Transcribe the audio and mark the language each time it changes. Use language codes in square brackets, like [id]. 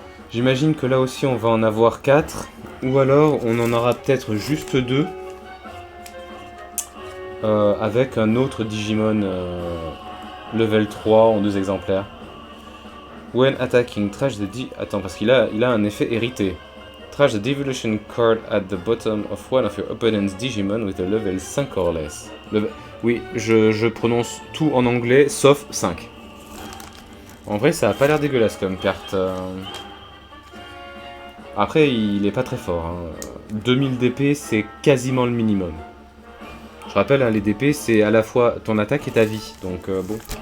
[fr] J'imagine que là aussi on va en avoir 4. Ou alors on en aura peut-être juste 2. Avec un autre Digimon level 3 en 2 exemplaires. [en] When attacking, trash the [fr] Attends, parce qu'il a un effet hérité. [en] Trash the devolution card at the bottom of one of your opponent's Digimon with a level 5 or less. [fr] Oui, je prononce tout en anglais, sauf 5. En vrai, ça a pas l'air dégueulasse comme carte. Après, il est pas très fort. Hein. 2000 DP, c'est quasiment le minimum. Je rappelle, hein, les DP, c'est à la fois ton attaque et ta vie. Donc, bon.